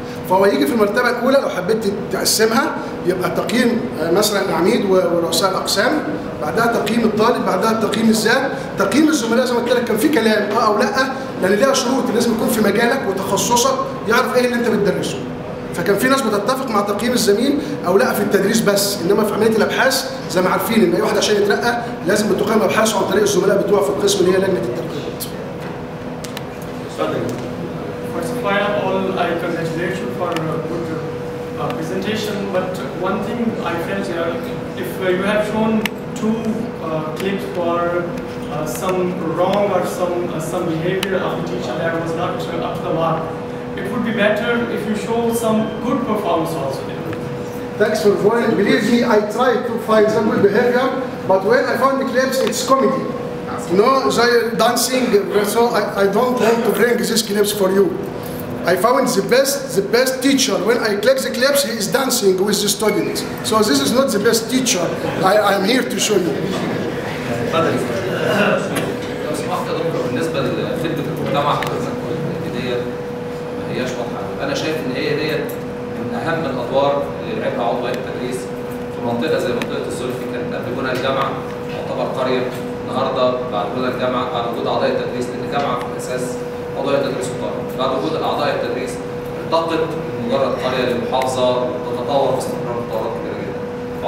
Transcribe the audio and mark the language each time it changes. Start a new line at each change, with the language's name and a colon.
Arabic: فهو يجي في المرتبه الاولى لو حبيت تقسمها يبقى تقييم مثلا العميد ورؤساء الاقسام، بعدها تقييم الطالب، بعدها تقييم الذات، تقييم الزملاء زي ما قلت لك كان في كلام او لا، لان ليها شروط لازم يكون في مجالك وتخصصك يعرف ايه اللي انت بتدرسه. فكان في ناس بتتفق مع تقييم الزميل او لا في التدريس بس، انما في عمليه الابحاث زي ما عارفين ان اي واحد عشان يترقى لازم بتقيم ابحاثه عن طريق الزملاء بتوعه في القسم اللي هي لجنه الترقيات.
English: First of all, I congratulate you for a good presentation. But one thing I felt here, if you have shown 2 clips for some wrong or some behavior of the teacher that was not up to the mark, it would be better if you show some good performance also. Thanks for joining. Believe me, I tried to find some good behavior, but when I found the clips, it's comedy. You know, they're dancing, so I don't want to bring these clips for you. I found the best teacher. When I click the clips, he is dancing with the students. So this is not the best teacher. I am here to show you.
Arabic: لو سمحت يا دكتور، بالنسبه لخدمه المجتمع حضرتك ديت ما هياش واضحه. انا شايف ان هي ديت من اهم الادوار اللي لعبها عضويه التدريس في منطقه زي منطقه الزلفي. كانت قبل بناء الجامعه تعتبر قريه، النهارده بعد بناء الجامعه بعد وجود اعضاء التدريس، لان الجامعه في الاساس عضويه التدريس والطلبه، بعد وجود اعضاء التدريس ارتقت مجرد قريه للمحافظه وتتطور باستمرار تطورات كبيره جدا.